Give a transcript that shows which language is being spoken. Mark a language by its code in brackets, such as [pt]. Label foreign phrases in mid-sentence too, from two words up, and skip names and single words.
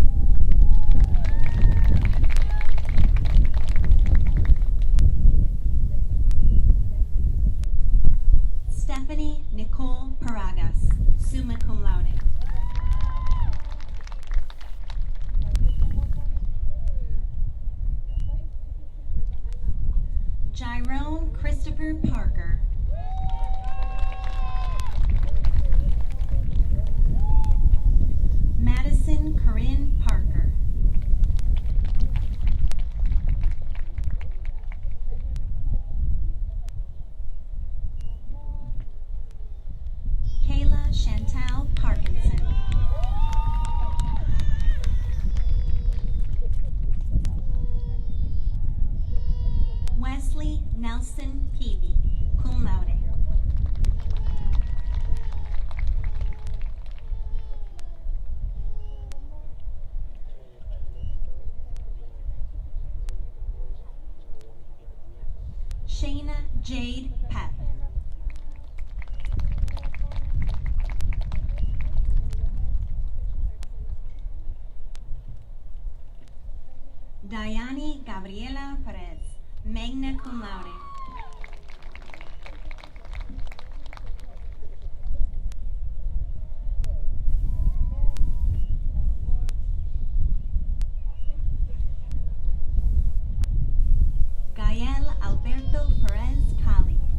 [en] Stephanie Nicole Paragas, [la] summa cum laude. [en] Jyrone Christopher Parker. Madison Corinne Parker. Kayla Chantal Parkinson. Wesley Nelson Peavy, [la] cum laude. [en] Shayna Jade Pep. Diane Gabriela Perez, [la] magna cum laude. [en] Gael Alberto Perez Cali.